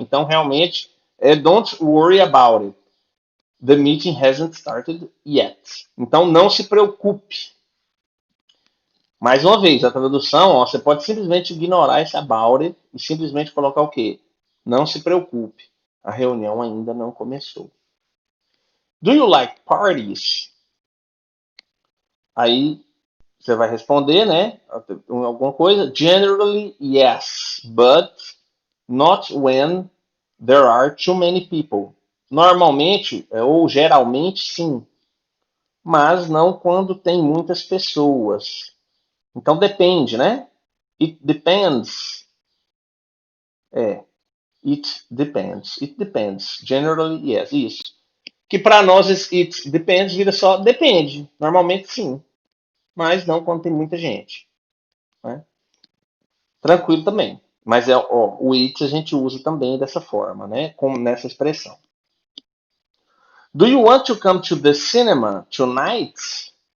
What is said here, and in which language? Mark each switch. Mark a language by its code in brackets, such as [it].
[pt] Então, realmente, [en] don't worry about it. The meeting hasn't started yet. [pt] Então, não se preocupe. Mais uma vez, a tradução, ó, você pode simplesmente ignorar esse about it e simplesmente colocar o quê? Não se preocupe. A reunião ainda não começou. [en] Do you like parties? [pt] Aí você vai responder, né? Alguma coisa. [en] Generally, yes, but not when there are too many people. [pt] Normalmente, ou geralmente, sim. Mas não quando tem muitas pessoas. Então depende, né? [en] It depends. It depends. It depends. Generally, yes. Isso. [pt] Que para nós, [en] it depends [pt] vira só depende. Normalmente, sim. Mas não quando tem muita gente. Né? Tranquilo também. Mas o it a gente usa também dessa forma, né? Como nessa expressão. [en] Do you want to come to the cinema tonight?